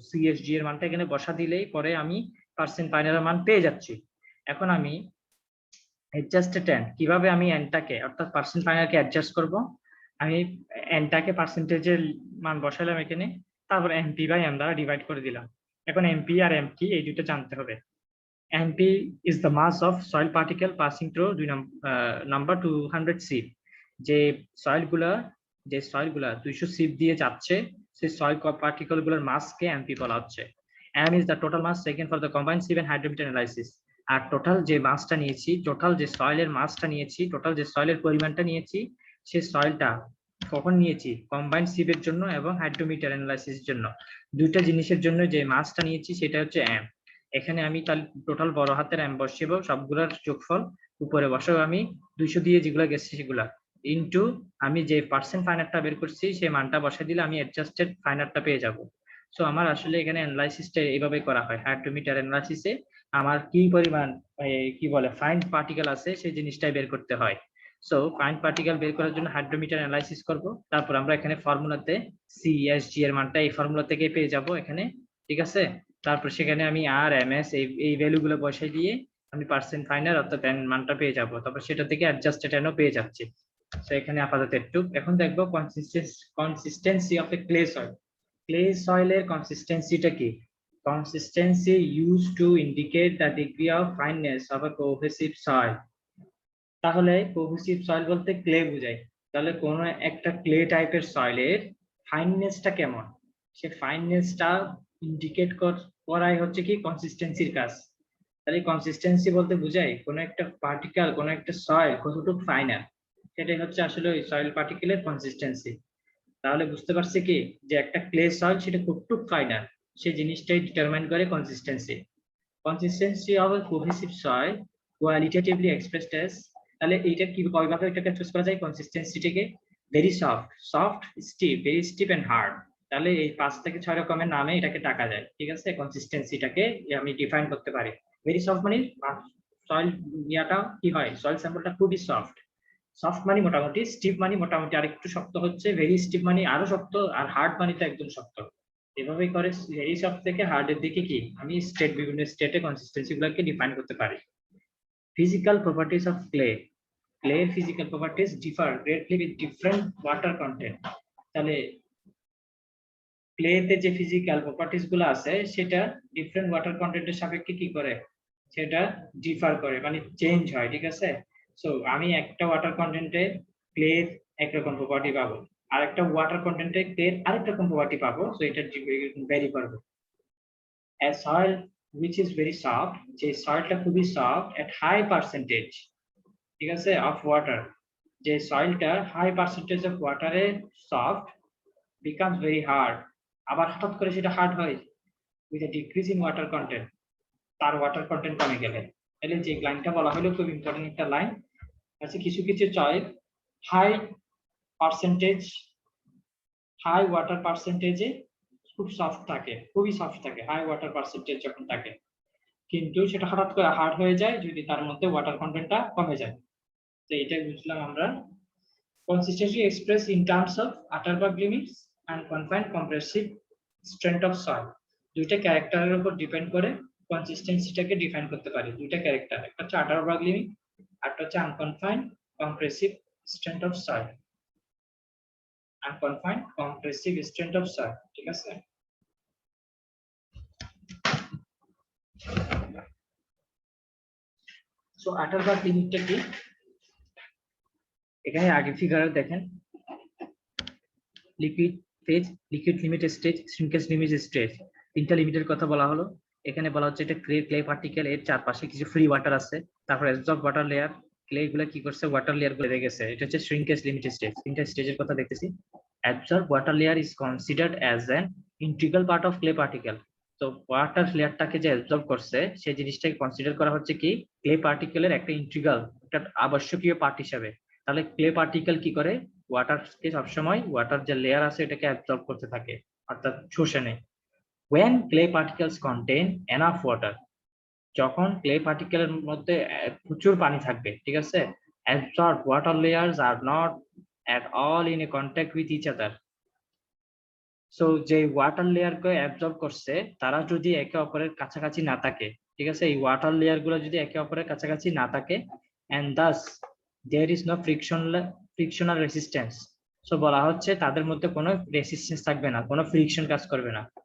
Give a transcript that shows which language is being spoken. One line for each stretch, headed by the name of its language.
Bangla: CSG এর মানটা এখানে বসা দিলেই পরে আমি পার্সেন্ট ফাইনালের মান পেয়ে যাচ্ছি। এখন আমি অ্যাডজাস্ট টেন, কিভাবে আমি এনটাকে অর্থাৎ পার্সেন্ট ফাইনালকে অ্যাডজাস্ট করব? আমি এনটাকে পার্সেন্টেজের মান বসালাম এখানে, তারপর এমপি বাই এম দ্বারা ডিভাইড করে দিলাম। এখন এমপি আর এম কি এই দুটো জানতে হবে।
English: MP is the mass of soil particle passing through number 200 sieve।
Bangla: যে সয়েলগুলা 200 sieve দিয়ে যাচ্ছে, সেই সয়েল পার্টিকেল গুলোর মাসকে MP বলা হচ্ছে।
English: M is the total mass taken for the combined sieve and hydrometer analysis।
Bangla: আর total যে মাসটা নিয়েছি, টোটাল যে সয়েলের মাসটা নিয়েছি, টোটাল যে সয়েলের পরিমাণটা নিয়েছি, সেই সয়েলটা কখন নিয়েছি? কম্বাইন্ড সিভের জন্য এবং হাইড্রোমিটার অ্যানালাইসিসের জন্য। দুইটা জিনিসের জন্য যে মাসটা নিয়েছি সেটা হচ্ছে M। এখানে আমি তাহলে টোটাল বড় হাতের এম বসিয়ে সবগুলোর যোগফল উপরে বসাবো আমি 200 দিয়ে যেগুলো গেছে সেগুলা ইনটু আমি যে পার্সেন্ট ফাইনারটা বের করছি সেই মানটা বসাই দিলে আমি অ্যাডজাস্টেড ফাইনারটা পেয়ে যাব। সো আমার আসলে এখানে অ্যানালাইসিসটা এইভাবে করা হয়, হাইড্রোমিটার অ্যানালাইসিসে আমার কি পরিমাণ কি বলে ফাইন পার্টিকেল আছে সেই জিনিসটাই বের করতে হয়। সো ফাইন পার্টিকেল বের করার জন্য হাইড্রোমিটার অ্যানালাইসিস করব, তারপর আমরা এখানে ফর্মুলাতে সিএসজি এর মানটা এই ফর্মুলা থেকে পেয়ে যাব এখানে, ঠিক আছে। তারপর সেখানে আমি আর এম এস এই ভ্যালুগুলো বসাই দিয়ে আমি পার্সেন্ট ফাইনাল অর্থাৎ এন মানটা পেয়ে যাব, তারপর সেটা থেকে অ্যাডজাস্টেড এনও পেয়ে যাচ্ছি। তো এখানে আপাতত একটু এখন দেখবো consistency of A clay soil. Clay সয়েলের কনসিস্টেন্সিটা কি?
English: Consistency used to indicate the degree of fineness of a cohesive soil.
Bangla: তাহলে কোহেসিভ সয়েল বলতে ক্লে বোঝায়, তাহলে কোন একটা ক্লে টাইপের সয়েলের ফাইননেসটা কেমন, সে ফাইননেসটা ইন্ডিকেট করাই হচ্ছে কি কনসিস্টেন্সির কাজ। তাহলে কনসিস্টেন্সি বলতে বোঝায় কোন একটা পার্টিকেল কোন একটা সয়েল কতটুকু ফাইনাল, সেটাই হচ্ছে আসলে ওই সয়েল পার্টিকেলের কনসিস্টেন্সি। তাহলে বুঝতে পারছি কি যে একটা ক্লে সয়েল সেটা কতটুকু ফাইনাল সেই জিনিসটাই ডিটারমাইন করে consistency. Consistency of A cohesive soil qualitatively expressed as, তাহলে এইটা কি কয়ভাবে এটাকে এক্সপ্রেস করা যায় কনসিস্টেন্সিটাকে? Very soft, stiff, very stiff and hard. তাহলে এই 5 থেকে 6 রকমের নামে এটাকে ডাকা যায়, ঠিক আছে। কনসিস্টেন্সিটাকে আমি ডিফাইন করতে পারি। ভেরি সফট মানে সয়েল ইয়াটা কি হয়, সয়েল স্যাম্পলটা খুবই সফট, সফট মানে মোটামুটি, স্টিফ মানে মোটামুটি আরেকটু শক্ত হচ্ছে, ভেরি স্টিফ মানে আরো শক্ত, আর হার্ড মানে তো একদম শক্ত। এভাবেই করে ভেরি সফট থেকে হার্ডের দিকে কি আমি বিভিন্ন স্টেটে কনসিস্টেন্সি গুলোকে ডিফাইন করতে পারি।
English: Physical properties of clay. Clay physical properties differ greatly with different water content.
Bangla: তাহলে ক্লেতে যে ফিজিক্যাল প্রপার্টিজ গুলো আছে সেটা ডিফারেন্ট ওয়াটার কন্টেন্টের সাপেক্ষে কি করে, সেটা ডিফার করে মানে চেঞ্জ হয়, ঠিক আছে। সো আমি একটা ওয়াটার কন্টেন্টে ক্লের একরকম প্রপার্টি পাবো, আর একটা ওয়াটার কন্টেন্টে ক্লের আরেক রকম প্রপার্টি পাবো, সো এটা ভ্যারি করবে।
English: A soil which is very soft,
Bangla: যে সয়েলটা খুবই সফট
English: at high percentage,
Bangla: ঠিক আছে, অফ ওয়াটার, যে সয়েলটা high percentage of ওয়াটারে soft
English: becomes very hard,
Bangla: আবার হঠাৎ করে সেটা হার্ড হয়
English: with a decrease in water content,
Bangla: তার ওয়াটার কন্টেন্ট কমে গেলে। তাহলে যে লাইনটা বলা হলো খুব ইম্পর্টেন্ট একটা লাইন আছে, কিছু কিছু soil high percentage high water পার্সেন্টেজে খুব সফট থাকে, খুবই সফট থাকে হাই ওয়াটার পার্সেন্টেজ যখন থাকে, কিন্তু সেটা হঠাৎ করে হার্ড হয়ে যায় যদি তার মধ্যে ওয়াটার কন্টেন্টটা কমে যায়। তো এটাই বুঝলাম আমরা।
English: Consistency expressed in terms of Atterberg limits and confined compressive strength of soil.
Bangla: দুইটা ক্যারেক্টারের উপর ডিপেন্ড করে কনসিস্টেন্সিটাকে ডিফাইন করতে পারি। দুইটা ক্যারেক্টার, একটা হচ্ছে Atterberg limit, একটা হচ্ছে unconfined compressive strength of soil। unconfined compressive strength of soil, ঠিক আছে। সো Atterberg লিমিটটা কি? এখানে আগে ফিগারে দেখেন liquid phase, liquid limit stage, shrinkage limit stage, তিনটা লিমিটের কথা বলা হলো। এখানে বলা হচ্ছে এটা ক্লে পার্টিকেল, এর চারপাশে কিছু ফ্রি ওয়াটার আছে, তারপর অ্যাবজর্ব ওয়াটার লেয়ার, ক্লে গুলো কি করছে ওয়াটার লেয়ার গুলো রেখে গেছে, এটা হচ্ছে শ্রিঙ্কেজ লিমিট স্টেজ। তিনটা স্টেজের কথা দেখতেছি।
English: Absorb water layer is considered as an integral part of clay particle.
Bangla: তো ওয়াটার লেয়ারটাকে যে অ্যাবজর্ব করছে সেই জিনিসটাকে কনসিডার করা হচ্ছে কি ক্লে পার্টিকেলের একটা ইন্টিগ্রাল, একটা আবশ্যকীয় পার্ট হিসাবে। তাহলে ক্লে পার্টিকেল কি করে ওয়াটারকে সবসময় ওয়াটার যে লেয়ার আছে এটাকে অ্যাবজর্ব করতে থাকে অর্থাৎ শুষে নেয়।
English: when clay particles contain enough water,
Bangla: যখন ক্লে পার্টিকেলের মধ্যে প্রচুর পানি থাকবে, ঠিক আছে,
English: absorbed water layers are not at all in a contact with each other.
Bangla: So যে ওয়াটার লেয়ারকে অ্যাবজর্ব করছে তারা যদি একে অপরের কাছাকাছি না থাকে, ঠিক আছে, এই ওয়াটার লেয়ার গুলো যদি একে অপরের কাছাকাছি না থাকে,
English: and thus there is no frictional resistance,
Bangla: so বলা হচ্ছে তাদের মধ্যে কোনো রেসিস্টেন্স থাকবে না, কোনো ফ্রিকশন কাজ করবে না।